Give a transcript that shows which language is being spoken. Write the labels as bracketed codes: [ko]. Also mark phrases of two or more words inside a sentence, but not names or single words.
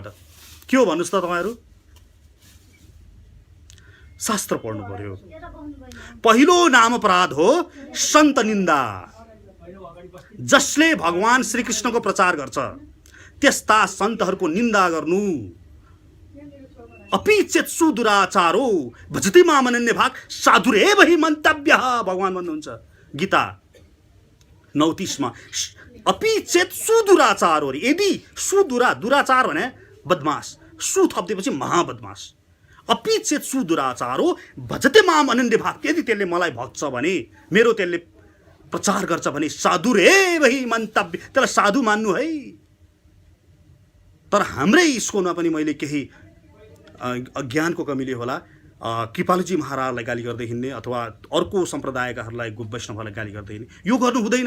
[ne] के हो भन्नुहोस् त तपाईँहरू? शास्त्र पढ्नु पर्यो। पहिलो नामपराध हो सन्त निन्दा। जसले भगवान श्रीकृष्णको प्रचार गर्छ त्यस्ता सन्तहरूको निन्दा गर्नु। [sa] अपि चेत सुदुराचारो भजति माम अनन्य भाग साधुरेव हि मन्तव्यः, [ne] भगवान भन्नुहुन्छ गीता 9:30 मा। [sa] अपि चेत सुदुराचारो, [ne] यदि दुराचार भने बदमाश, सु थप्दिएपछि महाबदमाश। [sa] अपि चेत सुदुराचारो भजते माम अनन्य भाग, [ne] यदि त्यसले मलाई भज्छ भने, मेरो त्यसले प्रचार गर्छ भने [sa] साधुरेव हि मन्तव्य, [ne] त्यसलाई साधु मान्नु है। तर हाम्रै स्कुलमा पनि मैले केही अज्ञानको कमीले होला कृपालुजी महाराजलाई गाली गर्दै हिँड्ने अथवा अर्को सम्प्रदायकाहरूलाई वैष्णवहरूलाई गाली गर्दै हिँड्ने, यो गर्नु हुँदैन।